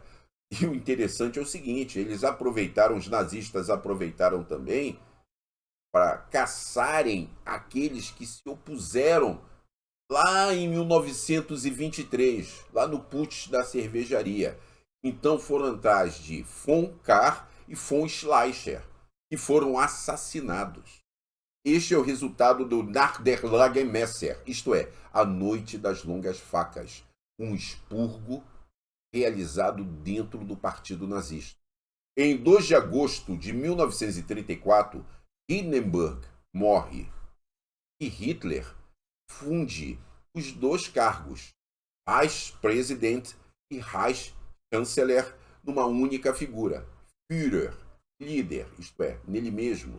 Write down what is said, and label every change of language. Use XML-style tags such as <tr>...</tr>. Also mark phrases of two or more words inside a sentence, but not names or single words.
<pt>E o interessante é o seguinte, os nazistas aproveitaram também para caçarem aqueles que se opuseram lá em 1923, lá no putsch da cervejaria. Então foram atrás de von Kahr e von Schleicher, que foram assassinados. Este é o resultado do</pt> <de>Nacht der Langen Messer,</de> <pt>isto é, a Noite das Longas Facas, um expurgo realizado dentro do Partido Nazista. Em 2 de agosto de 1934, Hindenburg morre e Hitler funde os dois cargos, Reichspräsident e Reichskanzler, numa única figura, Führer, líder, isto é, nele mesmo.</pt>